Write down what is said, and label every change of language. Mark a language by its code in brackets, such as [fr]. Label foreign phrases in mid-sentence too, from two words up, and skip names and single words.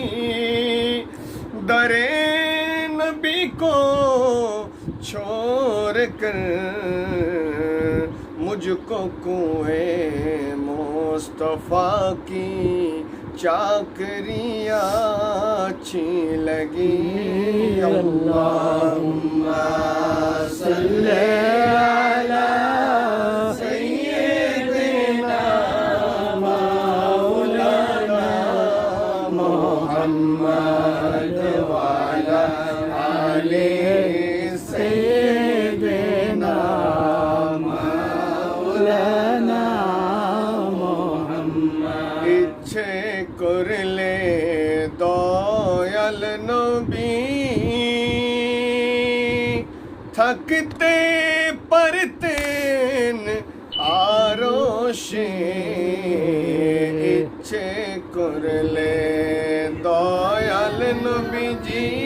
[ur] در نبی کو چھوڑ کر مجھ کو کنویں مصطفیٰ کی چاکریاں اچھی لگی [ar] اللہم صلی علی سیدنا مولانا محمد وعلی آلِ سیدنا مولانا [bn] ইচ্ছে করলে দয়াল নবী থাকতে পারতেন আরশে ইচ্ছে করলে দয়াল নবীজি